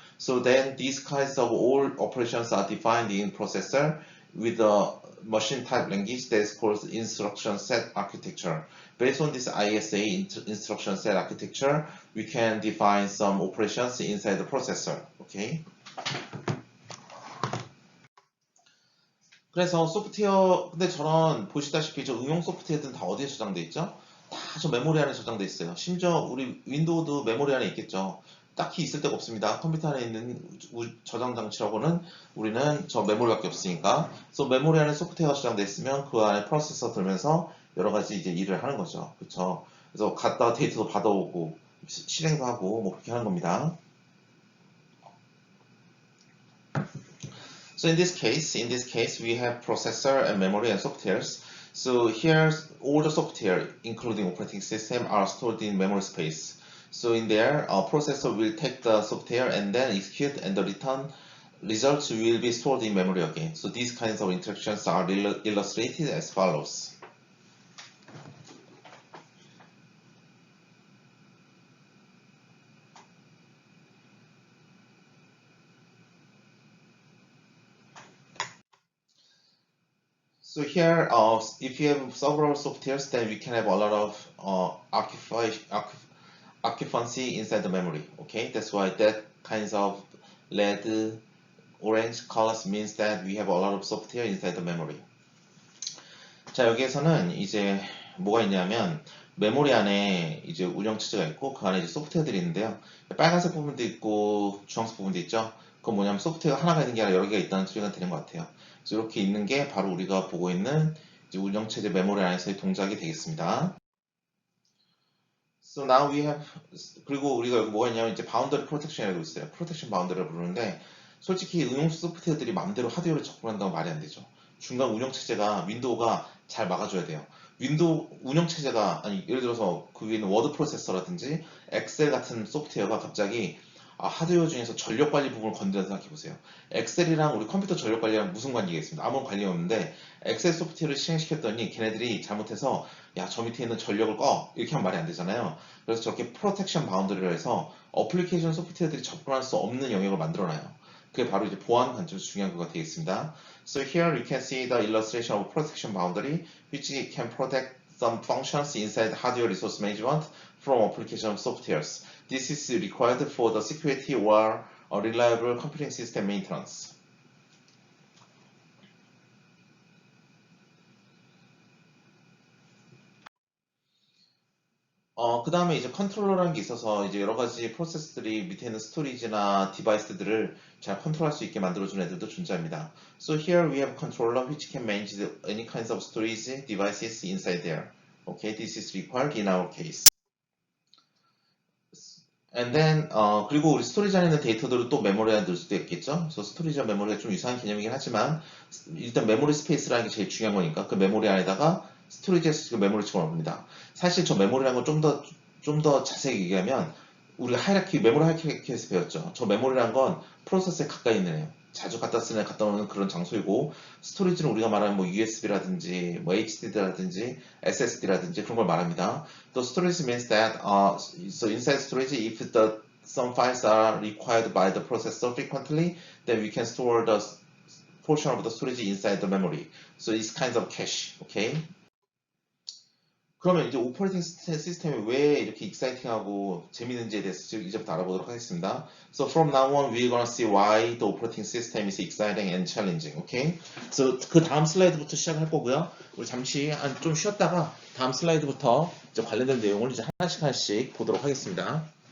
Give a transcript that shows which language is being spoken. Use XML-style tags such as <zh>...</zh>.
<en>So then these kinds of all operations are defined in processor with a machine type language that is called instruction set architecture. Based on this ISA instruction set architecture, we can define some operations inside the processor. Okay.</en> <ko>그래서 소프트웨어, 근데 저런 보시다시피 저 응용 소프트웨어들은 다 어디에 저장돼 있죠? 다 저 메모리 안에 저장돼 있어요. 심지어 우리 윈도우도 메모리 안에 있겠죠. 딱히 있을 데가 없습니다. 컴퓨터 안에 있는 저장 장치라고는 우리는 저 메모리밖에 없으니까. 그래서 메모리 안에 소프트웨어가 저장돼 있으면 그 안에 프로세서 들면서 여러 가지 이제 일을 하는 거죠. 그렇죠? 그래서 갔다가 데이터도 받아오고 실행도 하고 뭐 그렇게 하는 겁니다.</ko> <en>So in this case, we have processor and memory and softwares. So here, all the software, including operating system, are stored in memory space. So in there, our processor will take the software and then execute, and the return results will be stored in memory again. So these kinds of interactions are illustrated as follows. So here, if you have several softwares, then we can have a lot of occupancy inside the memory. Okay, that's why that kinds of red, orange colors means that we have a lot of software inside the memory.</en> <ko>자, 여기에서는 이제 뭐가 있냐면 메모리 안에 이제 운영체제가 있고 그 안에 이제 소프트웨어들이 있는데요. 빨간색 부분도 있고 주황색 부분도 있죠. 그건 뭐냐면 소프트웨어가 하나가 있는 게 아니라 여러 개가 있다는 소리가 되는 것 같아요. 그래서 이렇게 있는 게 바로 우리가 보고 있는 이제 운영체제 메모리 안에서의 동작이 되겠습니다.</ko> <en>So now we have,</en> <ko>그리고 우리가 여기 뭐가 있냐면 이제 바운더리 프로텍션이라고 있어요. 프로텍션 바운더리를 부르는데 솔직히 응용 소프트웨어들이 마음대로 하드웨어를 접근한다고 말이 안 되죠. 중간 운영체제가 윈도우가 잘 막아줘야 돼요. 윈도우 운영체제가 아니 예를 들어서 그 위에 있는 워드 프로세서라든지 엑셀 같은 소프트웨어가 갑자기 하드웨어 중에서 전력 관리 부분을 건드려서 생각해 보세요. 엑셀이랑 우리 컴퓨터 전력 관리랑 무슨 관계가 있습니다. 아무런 관계가 없는데 엑셀 소프트웨어를 실행시켰더니 걔네들이 잘못해서 야, 저 밑에 있는 전력을 꺼 이렇게 하면 말이 안 되잖아요. 그래서 저렇게 프로텍션 바운더리를 해서 어플리케이션 소프트웨어들이 접근할 수 없는 영역을 만들어놔요. 그게 바로 이제 보안 관점에서 중요한 거가 되겠습니다.</ko> <en>So here you can see the illustration of protection boundary, which can protect some functions inside hardware resource management from application softwares. This is required for the security or reliable computing system maintenance.</en> <ko>그 다음에 이제 컨트롤러라는 게 있어서 이제 여러 가지 프로세스들이 밑에 있는 스토리지나 디바이스들을 잘 컨트롤할 수 있게 만들어주는 애들도 존재합니다.</ko> <en>So here we have a controller which can manage any kinds of storage devices inside there. Okay, this is required in our case. And then</en> <ko>그리고 우리 스토리지 안에 있는 데이터들을 또 메모리 안에 넣을 수도 있겠죠. 그래서 스토리지와 메모리가 좀 유사한 개념이긴 하지만 일단 메모리 스페이스라는 게 제일 중요한 거니까 그 메모리 안에다가 스토리지에서 메모리 집어넣습니다. 사실 저 메모리라는 건 좀 더 자세히 얘기하면 우리가 메모리 하이라키에서 배웠죠. 저 메모리라는 건 프로세서에 가까이 있는 애요. 자주 갖다 쓰는 갖다 놓는 그런 장소이고 스토리지는 우리가 말하는 뭐 USB라든지 뭐 HDD라든지 SSD라든지 그런 걸 말합니다.</ko> <en>The storage means that so inside storage if some files are required by the processor frequently then we can store the portion of the storage inside the memory. So it's kind of cache. Okay?</en> <ko>그러면 이제 오퍼레이팅 시스템이 왜 이렇게 익사이팅하고 재밌는지에 대해서 이제부터 알아보도록 하겠습니다.</ko> <en>So from now on, we're gonna see why the operating system is exciting and challenging. Okay?</en> <ko>So 그 다음 슬라이드부터 시작할 거고요. 우리 잠시 좀 쉬었다가 다음 슬라이드부터 이제 관련된 내용을 이제 하나씩 보도록 하겠습니다.</ko>